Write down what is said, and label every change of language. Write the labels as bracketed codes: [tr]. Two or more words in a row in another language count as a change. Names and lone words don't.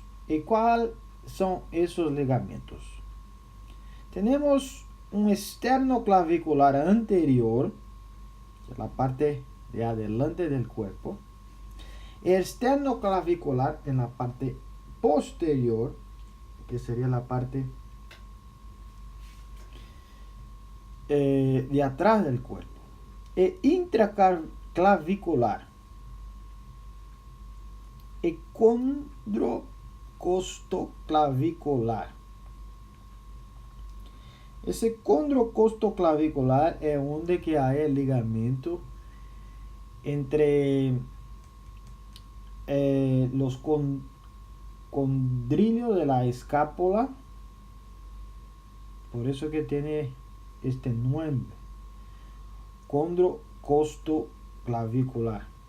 [es] ¿Y cuáles son esos ligamentos? Tenemos un esternoclavicular anterior, que es la parte de adelante del cuerpo. Esternoclavicular en la parte posterior, que sería la parte de atrás del cuerpo. [pt] E intraclavicular e condrocostoclavicular. Esse condrocostoclavicular é onde que há o ligamento [es] entre los condrillos de la escápula. Por eso que tiene este nombre, condrocostoclavicular.